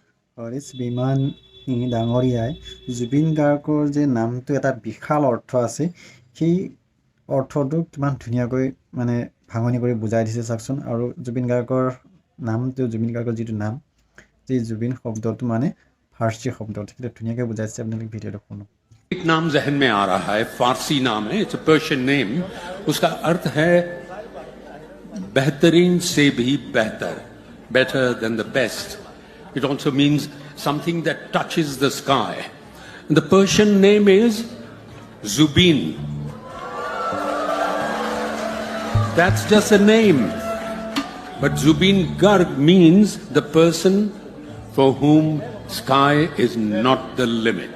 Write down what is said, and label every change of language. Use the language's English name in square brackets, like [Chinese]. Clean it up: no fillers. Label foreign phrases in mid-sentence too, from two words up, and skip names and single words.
[Assamese] হৰিশ বিমানী ডাঙৰীয়াই জুবিন গাৰ্গৰ যে নামটো এটা বিশাল অৰ্থ আছে সেই অৰ্থটো কিমান ধুনীয়াকৈ মানে ভাঙনি কৰি বুজাই দিছে চাওকচোন। আৰু জুবিন গাৰ্গৰ যিটো নাম যে জুবিন শব্দটো মানে ফাৰ্চী শব্দ, সেইটো ধুনীয়াকৈ বুজাইছে। আপোনালোকে ভিডিঅ'টো শুনক। [Hindi] एक नाम जहन में आ रहा है, फारसी नाम है, [English] it's a Persian name. [Hindi] उसका अर्थ है बेहतरीन से भी बेहतर, [English] better than the best. It also means something that touches the sky. And the Persian name is Zubin. That's just a name. But Zubin Garg means the person for whom sky is not the limit.